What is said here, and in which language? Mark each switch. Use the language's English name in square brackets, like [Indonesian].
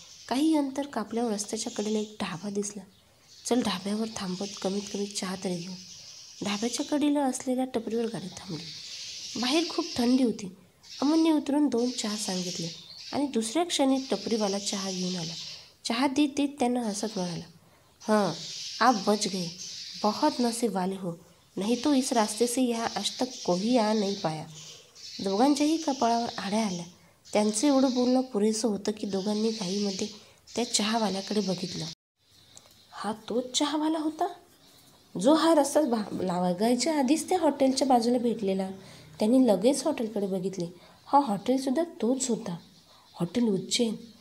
[Marathi] काही अंतर कापल्यावर रस्त्याच्या कडेला एक ढाबा दिसला. चल, ढाब्यावर थांबत कमीत कमी चहा तरी घेऊ. ढाब्याच्या कडेला असलेल्या टपरीवर गाडी थांबली. बाहेर खूप थंडी होती. अमनने उतरून 2 चहा सांगितले आणि दुसऱ्या क्षणी टपरीवाला चहा घेऊन आला. चहा देत देत त्यांना हसत म्हणाला, [Hindi] हाँ, आप बच गए. बहुत नसीब वाले हो, नहीं तो इस रास्ते से यहाँ आज तक कोई आ नहीं पाया. [Marathi] दोघांच्याही कपाळावर आड्या आल्या. त्यांचं एवढं बोलणं पुरेसं होतं की दोघांनी घाईमध्ये त्या चहावाल्याकडे बघितलं. हा तोच चहावाला होता जो हा रस्ता लागायच्या आधीच त्या हॉटेलच्या बाजूला भेटलेला. त्यांनी लगेच हॉटेलकडे बघितले. हा हॉटेलसुद्धा तोच होता, हॉटेल उज्जैन.